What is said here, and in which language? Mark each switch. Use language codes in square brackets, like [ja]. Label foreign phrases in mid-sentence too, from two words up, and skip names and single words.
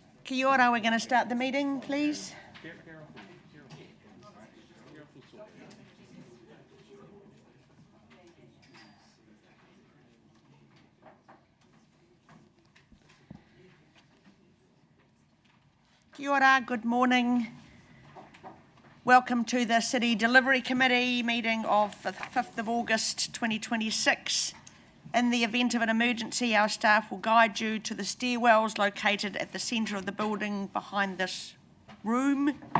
[mi] Kia ora, [en] we're going to start the meeting, please. [mi] Kia ora, [en] good morning. Welcome to the City Delivery Committee meeting of the 5th of August 2026. In the event of an emergency, our staff will guide you to the stairwells located at the centre of the building behind this room.